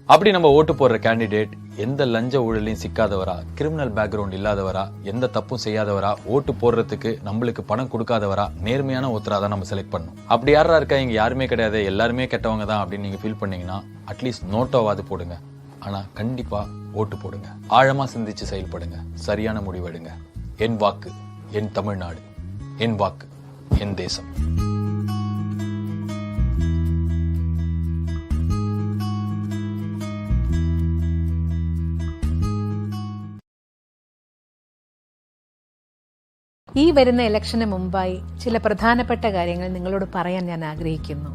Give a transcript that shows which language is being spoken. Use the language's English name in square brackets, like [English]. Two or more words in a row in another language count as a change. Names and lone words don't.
[Tamil] அப்படி நம்ம ஓட்டு போடுற கேண்டிடேட் எந்த லஞ்ச ஊழலையும் சிக்காதவரா, [English] criminal background [Tamil] இல்லாதவரா, எந்த தப்பும் செய்யாதவரா, ஓட்டு போடுறதுக்கு நம்மளுக்கு பணம் கொடுக்காதவரா, நேர்மையான ஒருத்தரா தான் நம்ம செலக்ட் பண்ணணும். அப்படி யாரா இருக்கா இங்க யாருமே கிடையாது, எல்லாருமே கெட்டவங்க தான் அப்படின்னு நீங்க ஃபீல் பண்ணீங்கன்னா அட்லீஸ்ட் நோட்டோவாது போடுங்க. ஆனா கண்டிப்பா ஓட்டு போடுங்க. ஆழமா சிந்திச்சு செயல்படுங்க. சரியான முடிவெடுங்க. என் வாக்கு என் தமிழ்நாடு, என் வாக்கு என் தேசம். [Malayalam] ഈ വരുന്ന ഇലക്ഷന് മുമ്പായി ചില പ്രധാനപ്പെട്ട കാര്യങ്ങൾ നിങ്ങളോട് പറയാൻ ഞാൻ ആഗ്രഹിക്കുന്നു.